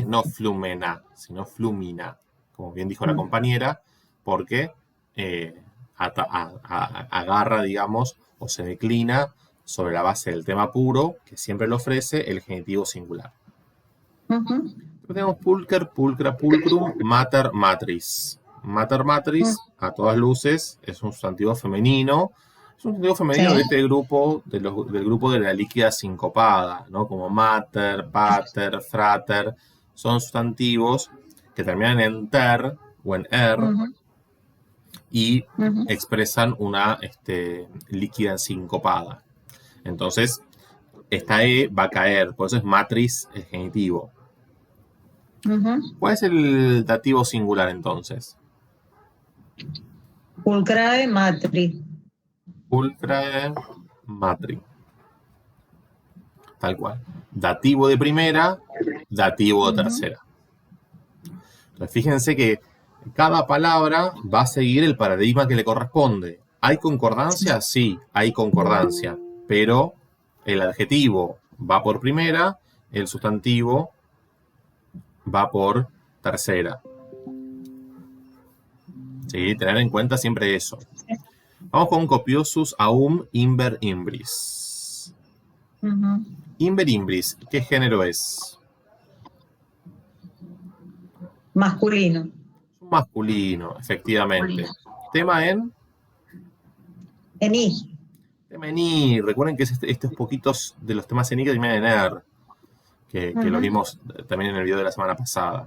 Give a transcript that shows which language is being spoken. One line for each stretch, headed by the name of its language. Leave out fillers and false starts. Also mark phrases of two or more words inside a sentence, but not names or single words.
Spanish: No flumena, sino flúmina. Como bien dijo la compañera, porque agarra, digamos, o se declina sobre la base del tema puro, que siempre lo ofrece el genitivo singular.
Latin: Tenemos pulcher, pulcra, pulcrum, mater, matris. Mater, matris,
Spanish: a todas luces, es un sustantivo femenino. Es un sustantivo femenino de este grupo, del grupo de la líquida sincopada, ¿no?
Latin: Como mater, pater, frater.
Spanish: Son sustantivos que terminan en ter o en er y expresan una líquida sincopada. Entonces, esta E va a caer, por eso es matris el genitivo. ¿Cuál es el dativo singular entonces?
Latin: Pulcrae matri. Pulcrae matri.
Spanish: Tal cual. Dativo de primera, dativo de tercera. Entonces, fíjense que cada palabra va a seguir el paradigma que le corresponde. ¿Hay concordancia? Sí, hay concordancia. Pero el adjetivo va por primera, el sustantivo va por tercera. ¿Sí? Tener en cuenta siempre eso. Vamos con
Latin: copiosus aum imber imbris. Imber imbris,
Spanish: ¿qué género es? Masculino. Masculino, efectivamente. Tema en I. tema en I. Recuerden que es estos poquitos de los temas en I que terminan en er, que lo vimos también en el video de la semana pasada.